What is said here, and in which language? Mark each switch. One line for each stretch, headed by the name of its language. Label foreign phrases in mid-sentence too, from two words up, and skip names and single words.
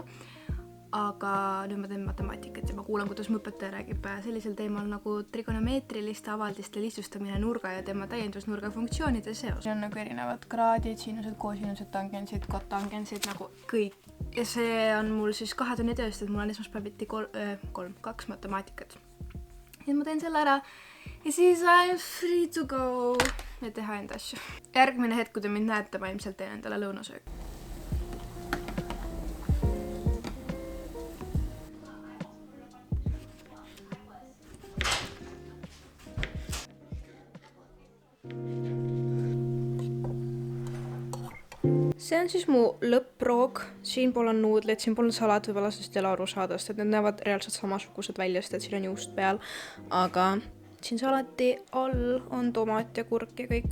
Estonian: Aga nüüd ma teen matemaatikat ja ma kuulan, kuidas mu õpetaja räägib sellisel teemal nagu trigonomeetriliste avaldiste lihtsustamine nurga ja tema täiendusnurga funktsioonide seos. Siin on nagu erinevad kraadid, siinused, koosinused, tangensid, kotangensid, nagu kõik. Ja see on mul siis 2 tunni tööst, et mul on esmaspäeviti 2 matemaatikat. Ja ma teen selle ära ja siis
English: I'm free to go
Estonian: ja teha enda asju. Järgmine hetk, kui te mind näete, ma ilmselt teen endale lõunasöög. See on siis mu lõpproog, siin pool on nuudlid, siin pool on salat, võib-olla sest ei ole aru saada, sest et need näevad reaalselt samasugused välja, sest et siin on juust peal, aga siin salati all on tomat ja kurk ja kõik.